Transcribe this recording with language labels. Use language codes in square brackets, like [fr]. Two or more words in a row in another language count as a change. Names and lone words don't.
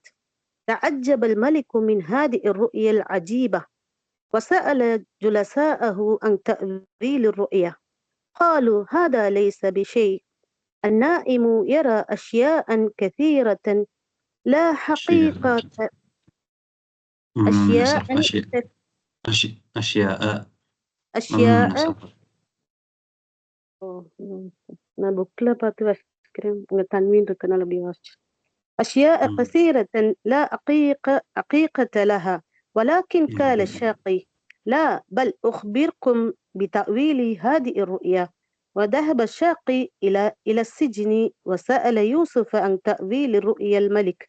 [ar] تعجب الملك من هذه الرؤيا العجيبة وسأل جلساءه عن تأويل الرؤيا قالوا هذا ليس بشيء، النائم يرى أشياء كثيرة لا حقيقة. [ta] நான் புக்ல பார்த்து வாசிக்கிறேன், உங்க தன்வீன் இருக்கனால அப்படி வாசிச்சு. [ar] أشياء كثيرة لا حقيقة لها ولكن قال الشاقي لا بل أخبركم بتأويل هذه الرؤيا. وذهب الشاقي إلى السجن وسأل يوسف عن تأويل الرؤيا الملك.